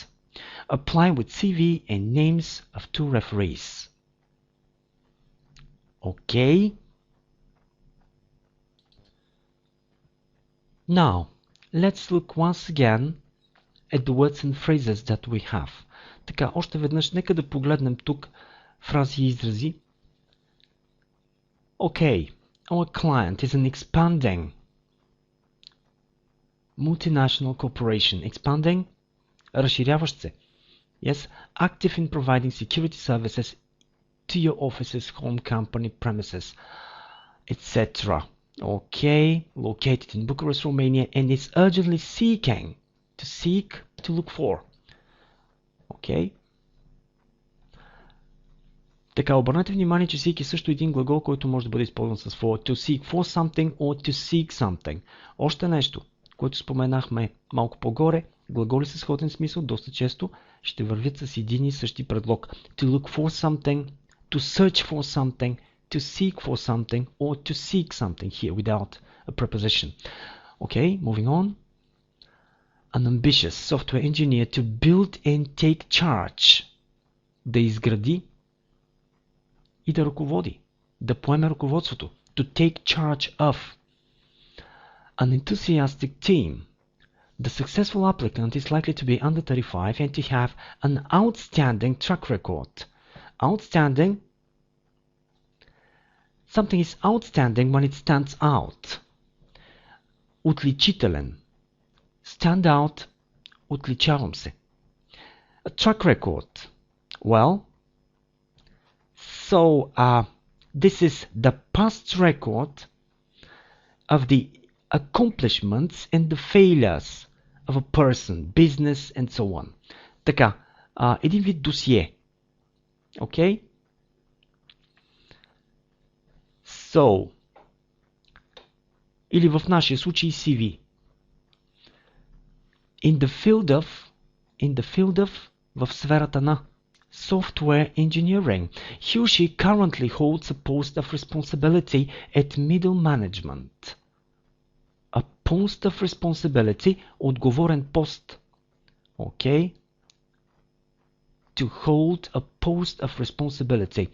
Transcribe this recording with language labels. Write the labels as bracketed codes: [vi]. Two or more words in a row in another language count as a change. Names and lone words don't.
[en] Apply with CV and names of 2 referees. Okay. Now, let's look once again at the words and phrases that we have. [bg] Така, още веднъж, нека да погледнем тук фрази и изрази. [en] Okay, our client is an expanding multinational corporation. Expanding, [bg] разширяващ се. [en] Yes, active in providing security services to your offices, home, company, premises, etc. Okay, located in Bucharest, Romania, and is urgently seeking, to seek, to look for. [bg] Okay. Така, обърнете внимание, че seek е също един глагол, който може да бъде използван с for. [en] To seek for something or to seek something. [bg] Още нещо, което споменахме малко по-горе. Глаголи с сходен смисъл доста често ще вървят с един и същи предлог. [en] To look for something, to search for something, to seek for something, or to seek something here without a preposition. Okay, moving on. An ambitious software engineer to build and take charge. [bg] Да изгради и да ръководи. Да поеме ръководството. [en] To take charge of. An enthusiastic team. The successful applicant is likely to be under 35 and to have an outstanding track record. Outstanding. Something is outstanding when it stands out. Отличителен. Stand out. [bg] Отличавам се. [en] A track record. Well, so this is the past record of the accomplishments and the failures of a person, business and so on. [bg] Така, един вид досие. Okay? So, или в нашия случай CV. [en] In the field of, [bg] в сферата на [en] software engineering. He or she currently holds a post of responsibility at middle management. A post of responsibility, [bg] отговорен пост. [en] Okay? To hold a post of responsibility.